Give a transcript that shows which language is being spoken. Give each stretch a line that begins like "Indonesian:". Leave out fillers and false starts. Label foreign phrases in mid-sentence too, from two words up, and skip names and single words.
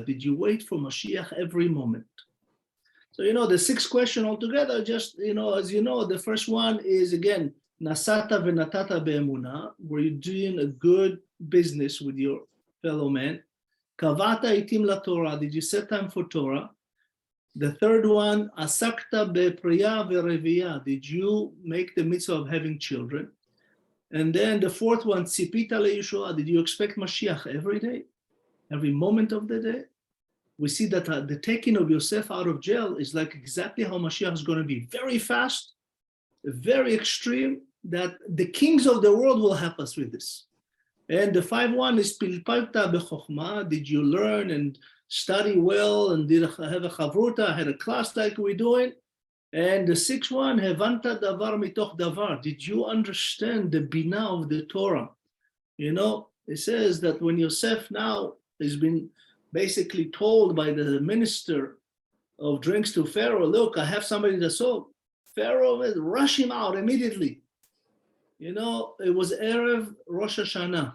English: Did you wait for Mashiach every moment? So, the 6 questions altogether, just, as you know, the first one is, again,
Hebrew: נשאת ונתת באמונה.
English: Were you doing a good business with your fellow man?
Hebrew: קבעת עתים לתורה.
English: Did you set time for Torah? The third one,
Hebrew: עסקת בפריה ורביה.
English: Did you make the mitzvah of having children? And then the fourth one,
Hebrew: צפית לישועה.
English: Did you expect Mashiach every day, every moment of the day? We see that the taking of Yosef out of jail is like exactly how Mashiach is going to be. Very fast, very extreme, that the kings of the world will help us with this. And the 5-1 is
Hebrew: פלפלת בחכמה.
English: Did you learn and study well, and did have a chavruta, had a class like we're doing? And the 6-1,
Hebrew: הבנת דבר מתוך דבר.
English: Did you understand the bina of the Torah? It says that when Yosef now has been basically told by the minister of drinks to Pharaoh, look, I have somebody that's sold. Pharaoh will rush him out immediately. It was Erev Rosh Hashanah.